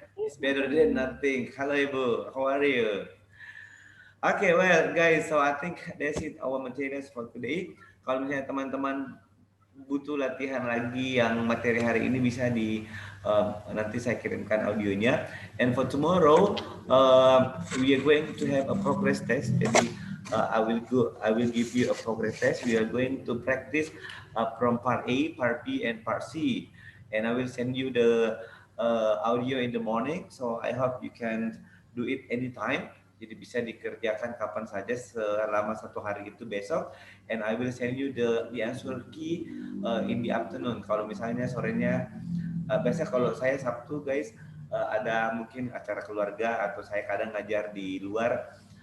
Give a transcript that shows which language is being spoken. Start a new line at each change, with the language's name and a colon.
English: It's better than nothing. Halo Ibu, how are you? Okay, well guys, so I think that's it our materials for today.
Indonesian: Kalau misalnya teman-teman butuh latihan lagi yang materi hari ini bisa nanti saya kirimkan audionya.
English: And for tomorrow, we are going to have a progress test. Jadi I will give you a progress test. We are going to practice from part A, part B, and part C. And I will send you the audio in the morning. So I hope you can do it anytime.
Indonesian: Jadi bisa dikerjakan kapan saja selama 1 hari itu besok.
English: And I will send you the answer key in the afternoon.
Indonesian: Kalau misalnya sorenya, biasanya kalau saya Sabtu guys ada mungkin acara keluarga atau saya kadang ngajar di luar.